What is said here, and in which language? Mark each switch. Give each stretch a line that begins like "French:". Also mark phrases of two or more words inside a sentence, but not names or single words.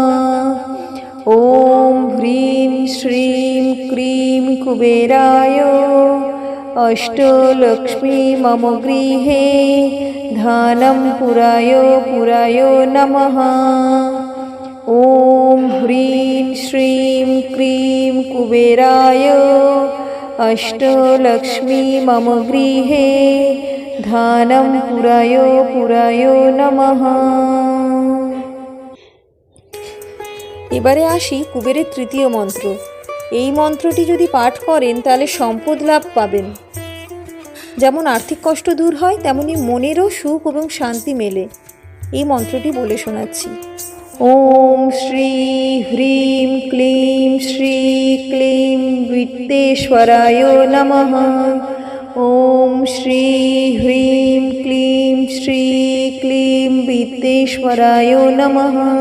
Sanskrit: ॐ ह्रीं श्रीं क्रीं कुबेराय अष्टलक्ष्मी मम गृहे धनं पुराय नमः। ॐ ह्रीं श्रीं क्रीं कुबेराय अष्टलक्ष्मी मम गृहे धनं पुराय नमः।
Bangla: এবারে আসি কুবেরের 3য় মন্ত্র। এই মন্ত্রটি যদি পাঠ করেন তাহলে সম্পদ লাভ পাবেন। যেমন আর্থিক কষ্ট দূর হয় তেমনি মনেরও সুখ এবং শান্তি মেলে। এই মন্ত্রটি বলে শোনাচ্ছি।
Sanskrit: ॐ श्री ह्रीं क्लीं श्री क्लीं वित्तेश्वराय नमः। ॐ श्री ह्रीं क्लीं श्री क्लीं वित्तेश्वराय नमः।